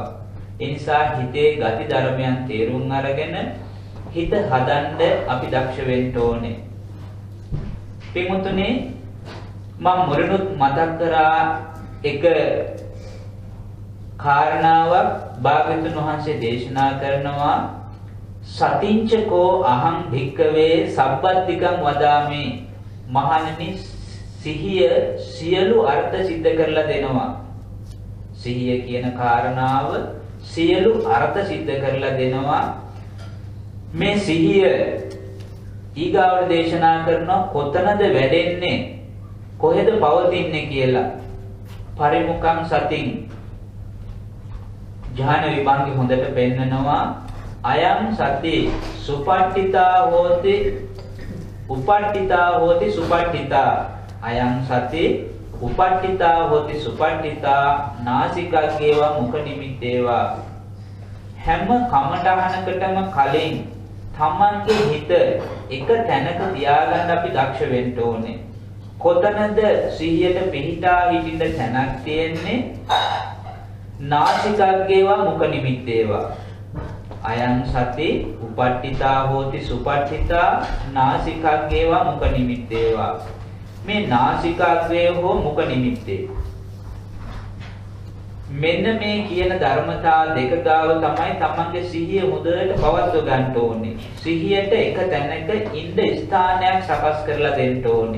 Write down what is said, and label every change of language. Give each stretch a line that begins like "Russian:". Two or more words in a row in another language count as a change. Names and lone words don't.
Sinhala: ඒ නිසා හිතේ ගති ධර්මයන් තේරුම් අරගෙන හිත හදන්න අපි දක්ෂ වෙන්න ඕනේ. පින්වතුනි මම මුලිනුත් මතක් කරා එක කාරණාවක් භාග්‍යවතුන් වහන්සේ දේශනා කරනවා
Pali: සතිංචකෝ අහං භික්කවේ සබ්බත්තිකං වදාමි.
Sinhala: මහණෙනි සිහිය සියලු අර්ථ සිද්ධ කරලා දෙනවා. සිහිය කියන කාරණාව සියලු අර්ථ සිද්ධ කරලා දෙනවා. මේ සිහිය ඊගාවට දේශනා කරනවා කොතනද වැඩෙන්නේ කොහෙද පවතින්නේ කියලා.
Pali: පරිමුඛං සතින් ඥාන විභංගි
Sinhala: හොඳට පෙන්නනවා.
Pali: අයං සති සුපට්ඨිතා හෝති උපට්ඨිතා හෝති සුපට්ඨිතා. අයං සති උපට්ඨිතා හෝති සුපට්ඨිතා නාසිකග්ගේවා මුඛ නිමිත්තේවා.
Sinhala: හැම කමඨහනකටම කලින් තමන්ගේ හිත එක තැනක තියාගන්න අපි දක්ෂ වෙන්න ඕනේ. කොතනද සිහියට පිහිටා හිටින්න තැනක් තියෙන්නේ?
Pali: නාසිකග්ගේවා මුඛ නිමිත්තේවා. අයං සති උපට්ඨිතා හෝති සුපට්ඨිතා නාසිකග්ගේවා මුඛ නිමිත්තේවා.
Sinhala: මේ නාසිකාග්‍රය හෝ මුඛ නිමිත්තේ මෙන්න මේ කියන ධර්මතා දෙක ගාව තමයි තමන්ගේ සිහිය හොඳට පවත්ව ගන්න ඕනේ. සිහියට එක තැනක ඉන්න ස්ථානයක් සකස් කරලා දෙන්න ඕනේ.